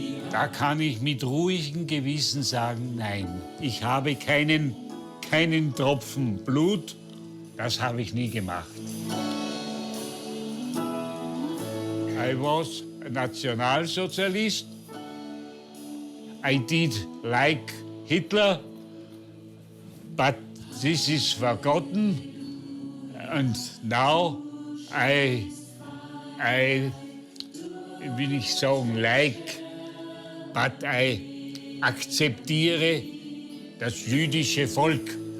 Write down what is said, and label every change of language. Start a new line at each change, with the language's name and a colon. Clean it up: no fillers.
German: Da kann ich mit ruhigem Gewissen sagen, nein, ich habe keinen Tropfen Blut, das habe ich nie gemacht.
English: I was a Nationalsozialist. I did like Hitler, but this is forgotten. And now I will
German: nicht sagen
English: like, but I
German: akzeptiere das jüdische Volk.